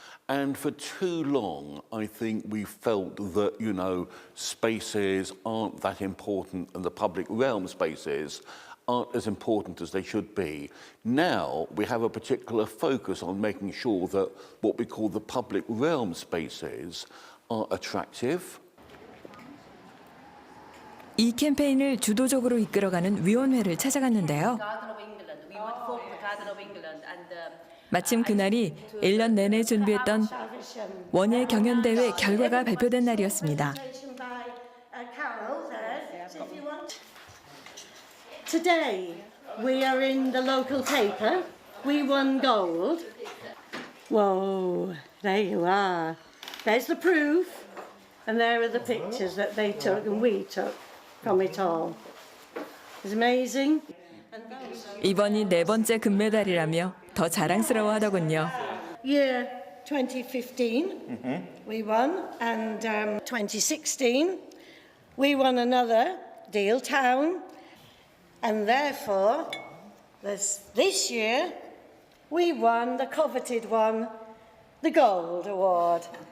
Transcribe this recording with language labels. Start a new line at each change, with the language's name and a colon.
English: And for too long, I think we felt that, spaces aren't that important and the public realm spaces aren't as important as they should be. Now we have a particular focus on making sure that what we call the public realm spaces are attractive.
Korean: 이 캠페인을 주도적으로 이끌어가는 위원회를 찾아갔는데요. 마침 그날이 1년 내내 준비했던 원예 경연대회 결과가 발표된 날이었습니다.
English: Today we are in the local paper. We won gold. Whoa, there you are. There's the proof. And there are the pictures that they took and we took from it all. It's amazing.
Korean: 이번이 4번째 금메달이라며 더 자랑스러워하더군요.
English: Year 2015 we won, and 2016 we won another Deal Town, and therefore this year we won the coveted one, the Gold Award.